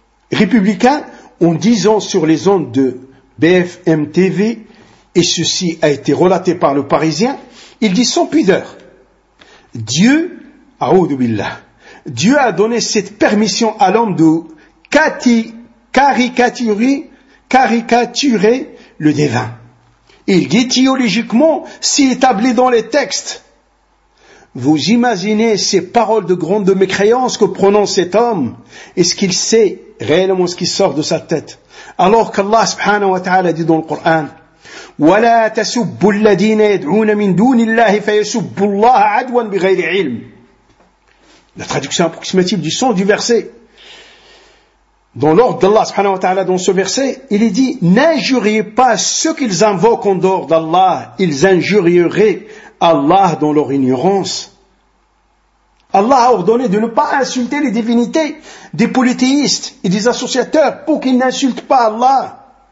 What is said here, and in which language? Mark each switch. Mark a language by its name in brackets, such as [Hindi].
[French] républicains, en disant sur les ondes de BFM TV, et ceci a été relaté par le Parisien, il dit sans pudeur, Dieu, [Arabic] a'oudou billah, [French] Dieu a donné cette permission à l'homme de caricaturer le divin. Il dit théologiquement, si établi dans les textes, vous imaginez ces paroles de grande mécréance que prononce cet homme et ce qu'il sait réellement ce qui sort de sa tête. Alors qu'Allah subhanahu wa ta'ala dit dans le Coran, [Arabic] وَلَا تَسُبُّ الَّذِينَ يَدْعُونَ مِنْ دُونِ اللَّهِ فَيَسُبُّ اللَّهَ عَدْوًا بِغَيْرِ عِلْمٍ. [French] La traduction approximative du sens du verset. Dans l'ordre d'Allah subhanahu wa ta'ala dans ce verset, il est dit « N'injuriez pas ceux qu'ils invoquent en dehors d'Allah, ils injurieraient Allah dans leur ignorance. » Allah a ordonné de ne pas insulter les divinités des polythéistes et des associateurs pour qu'ils n'insultent pas Allah.